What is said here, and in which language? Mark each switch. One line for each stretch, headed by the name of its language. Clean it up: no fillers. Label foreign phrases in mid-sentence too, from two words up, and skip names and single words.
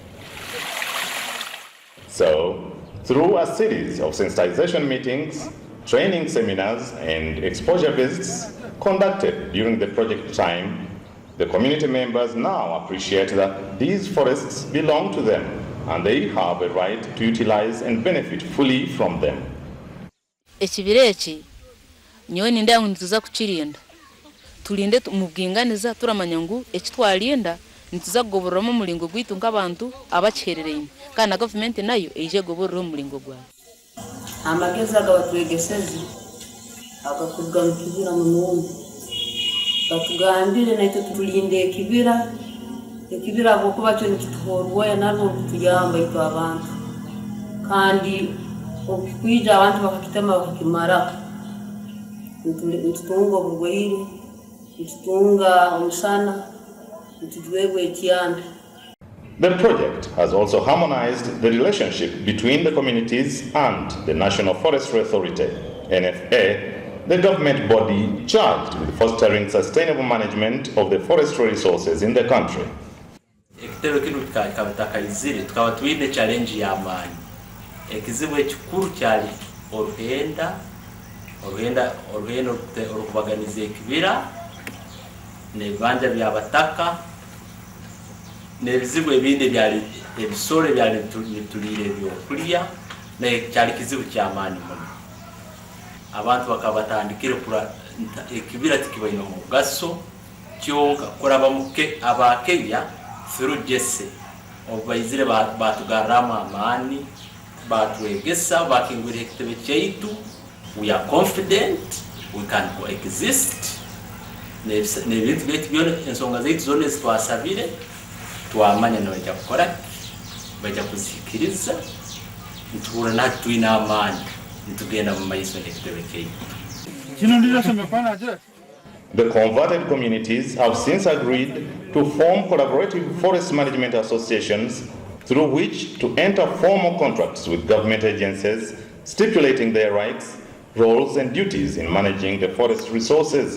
English: So, through a series of sensitization meetings, training seminars, and exposure visits conducted during the project time, the community members now appreciate that these forests belong to them and they have a right to utilize and benefit fully from them.
Nyoro: Ekibira eki nyowe ninda ngu nituza kukirinda tulinde mu bwinganiza turamanya ngu ekitwalinda nituza kugoborera mu mulingo gwitu nk'abantu abakiherereye kandi na government nayo eije goborera mu mulingo gwayo. Amagezi agabatwegeseze agakuga mu kibira mu mwumbi batugambire naito tulinde ekibira bokuba cyo nikituhorwa nabo kutuyamba ito abantu kandi okwija abantu bakakitema bakimara nitutunga obugwire nitutunga omusana nitujwebwe ekyanda.
English: The project has also harmonized the relationship between the communities and the National Forestry Authority, NFA, the government body charged with fostering sustainable management of the forestry resources in the country.
Nyoro: Ekitero kino tukabitakaizire tukaba tuine challenge y'amaanyi ekizibu ekikuru kyali oruhenda orukubaganiza ekibira n'ebibanja by'abataka n'ebizibu ebindi byali ebisoro byali tulire ebyokulya n'ekyali kizibu ky'amaanyi muno. Abantu bakaba batandikire ekibira tikibaine omugaso kyonka kuraba muke abakenya through JESE obaizire batugarama amaani batwegesa bakingwira ekitebe kyaitu.
English: We are confident we can coexist
Nyoro: n'ebintu byaitu byona ensonga zaitu zona ezitwasabire twamanya nabajja kukora bajja kuzikiriza nituhura nati tuine amaani nitugenda mu maiso n'ekitebe kyaitu.
English: The converted communities have since agreed to form collaborative forest management associations through which to enter formal contracts with government agencies stipulating their rights, roles and duties in managing the forest resources.